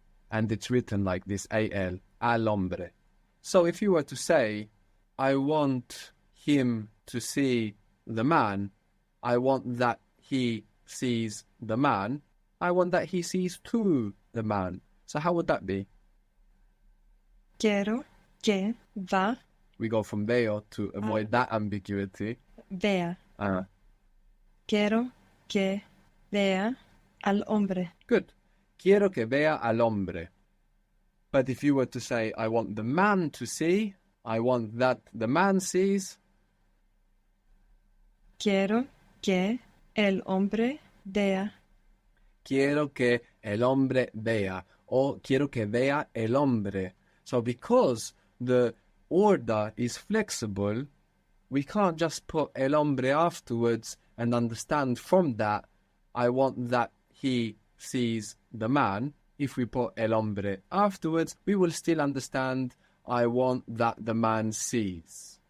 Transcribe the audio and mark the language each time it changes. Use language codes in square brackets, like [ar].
[en] And it's written like this, [es] al, al hombre. [en] So if you were to say, I want him to see the man, I want that he sees the man, I want that he sees to the man. So how would that be? [es] Quiero que va. [en] We go from veo to avoid that ambiguity. [es] Vea. Quiero que vea al hombre. [en] Good. [es] Quiero que vea al hombre. [en] But if you were to say, I want the man to see, I want that the man sees. [es] Quiero que el hombre vea. Quiero que el hombre vea. Or quiero que vea el hombre. [en] So because the order is flexible, we can't just put [es] el hombre [en] afterwards and understand from that, I want that he sees the man. If we put [es] el hombre [en] afterwards, we will still understand, I want that the man sees.